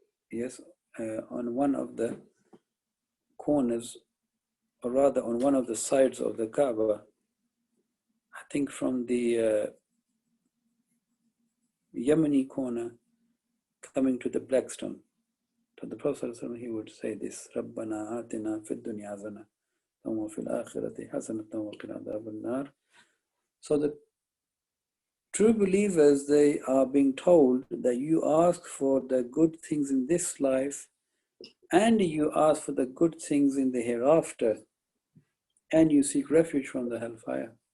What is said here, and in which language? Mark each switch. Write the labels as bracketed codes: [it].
[en] Yes, on one of the corners, or rather on one of the sides of the Kaaba, I think from the Yemeni corner coming to the Blackstone. So the Prophet ﷺ, he would say this, [ar] رَبَّنَا آتِنَا فِي الدُّنْيَا حَسَنَةً وَفِي الْآخِرَةِ حَسَنَةً وَقِنَا عَذَابَ النَّارِ. [en] So the true believers, they are being told that you ask for the good things in this life, and you ask for the good things in the hereafter, and you seek refuge from the hellfire.